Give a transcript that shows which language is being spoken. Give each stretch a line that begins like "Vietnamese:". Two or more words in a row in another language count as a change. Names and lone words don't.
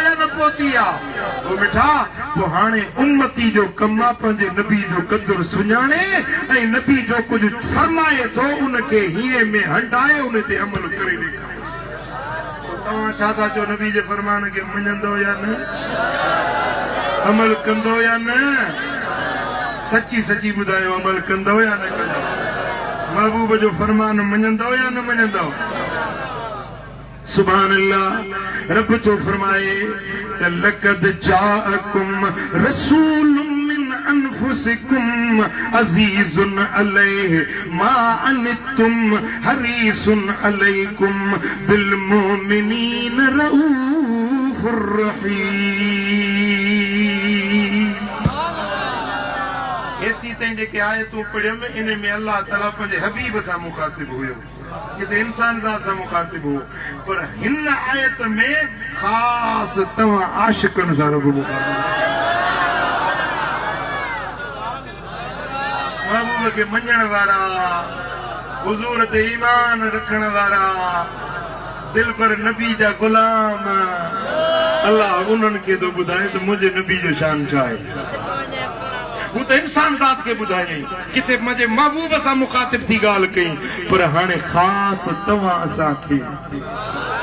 Sindhi: या न पहुती आहे पोइ मिठा पोइ हाणे उम्मती जो कमु आहे पंहिंजे नबी जो क़दुरु सुञाणे ऐं नबी जो कुझु फरमाए थो उनखे हीअं में हंडाए उन ते अमल करे ॾेखारे तव्हां छा था चओ नबी जे फरमान खे मञंदो या न अमल कंदो या न सची सची ॿुधायो अमल कंदो या न कंदो महबूब जो फरमान मञंदो या न मञंदो
Arabic: سبحان الله
Sindhi: रब जो फरमाए त
Arabic: لقد جاءكم رسول من أنفسكم عزيز عليه ما عنتم حريص عليكم بالمؤمنين رءوف رحيم
Sindhi: ऐसी तई जेके आयतूं पढ़ियम इन में अल्लाह ताला पंहिंजे हबीब सां मुखातिब हुयो किथे इंसान ज़ात सां मुखातिब हो पर हिन आयत में ख़ासि तव्हां आशिकनि सां रुॻो मुखातिब महबूब खे मञण वारा हुज़ूर ते ईमान रखण वारा दिल पर नबी जा गुलाम अल्लाह उन्हनि खे थो ॿुधाए त मुंहिंजे नबी जो शान छा आहे हू त इंसान ज़ात खे ॿुधायई किथे मुंहिंजे महबूब सां मुखातिब थी ॻाल्हि कई पर हाणे ख़ासि तव्हां असांखे